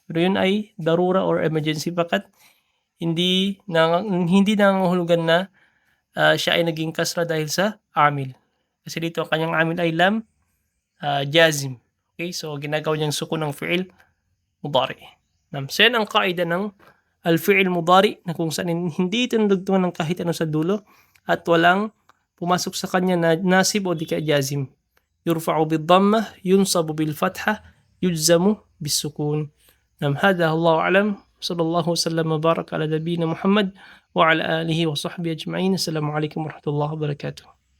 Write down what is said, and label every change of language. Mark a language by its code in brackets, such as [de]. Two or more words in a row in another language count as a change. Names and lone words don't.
[tl] Pero yun ay darura [en] or emergency [tl] pakat hindi nangangahulugan na siya ay naging kasra dahil sa amil. Kasi dito ang kanyang amil ay [ar] لم جازم. [tl] Okay, so ginagawa niyang sukun ng [ar] فعل مضارع. [tl] So yan ang kaida ng [ar] الفعل المضارع [tl] na kung saan hindi ito nadugtungan ng kahit ano sa dulo at walang pumasok sa kanya na nasib o di kaya jazim. [ar] يرفع بالضمة، ينصب بالفتحة، يجزم بالسكون. هذا الله أعلم. صلى الله وسلم وبارك على نبينا محمد وعلى آله وصحبه أجمعين. السلام عليكم ورحمة الله وبركاته.